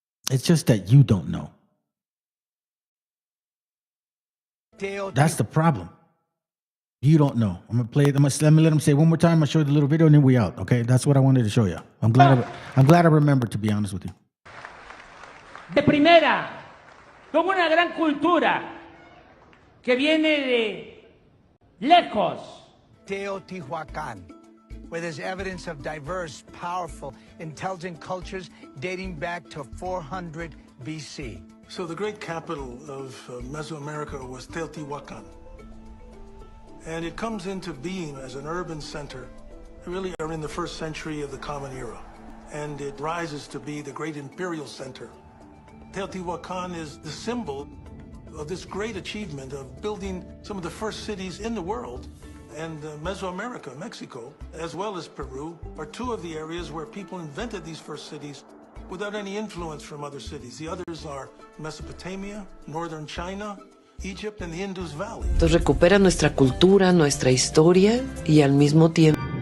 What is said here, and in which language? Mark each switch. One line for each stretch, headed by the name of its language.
English: It's just that you don't know. That's the problem. You don't know. I'm gonna play. Let me let him say it one more time. I'm gonna show you the little video and then we out. Okay, that's what I wanted to show you. I'm glad I remembered, to be honest with you.
Spanish: De primera, con una gran cultura, que viene de lejos.
English: Teotihuacan, where there's evidence of diverse, powerful, intelligent cultures dating back to 400 BC. So the great capital of Mesoamerica was Teotihuacan. And it comes into being as an urban center, really in the first century of the Common Era. And it rises to be the great imperial center. Teotihuacan is the symbol of this great achievement of building some of the first cities in the world. And Mesoamerica, Mexico, as well as Peru, are two of the areas where people invented these first cities without any influence from other cities. The others are Mesopotamia, northern China, Egypt, and the Indus Valley.
Spanish: Entonces recupera nuestra cultura, nuestra historia y al mismo tiempo